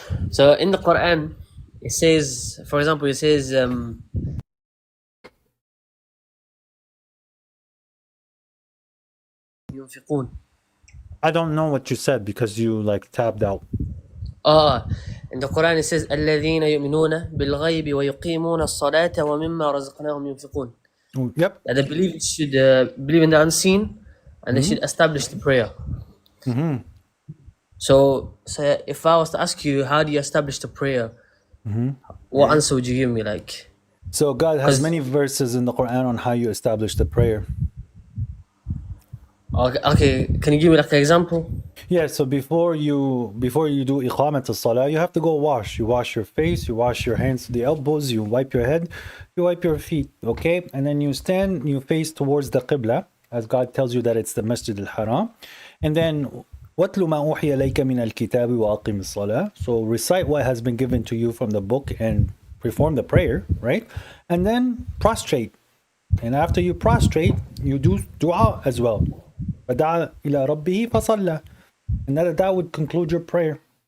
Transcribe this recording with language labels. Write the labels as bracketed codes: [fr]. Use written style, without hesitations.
[en] So in the Quran, it says, for example, it says ينفقون. I don't know what you said because you like tabbed out. In the Quran it says [ar] الذين يؤمنون بالغيب ويقيمون الصلاة ومما رزقناهم ينفقون. [en] Yep. That they believe should believe in the unseen and they should establish the prayer. Mm-hmm. So if I was to ask you, how do you establish the prayer? What answer would you give me? Like, So God has 'Cause- many verses in the Quran on how you establish the prayer. okay, can you give me like an example? Yeah, so before you do iqamat as-salah, you have to go wash. You wash your face, you wash your hands to the elbows, you wipe your head, you wipe your feet, okay? And then you stand, you face towards the Qibla, as God tells you that it's the Masjid al-Haram. And then [ar] وَاتْلُ مَا أُوحِيَ لَيْكَ مِنَ الْكِتَابِ وَأَقِمِ الصَّلَاةِ. [en] So recite what has been given to you from the book and perform the prayer, right? And then prostrate. And after you prostrate, you do dua as well. [ar] فَدَعَ إِلَى رَبِّهِ فَصَلَّى. [en] And that would conclude your prayer.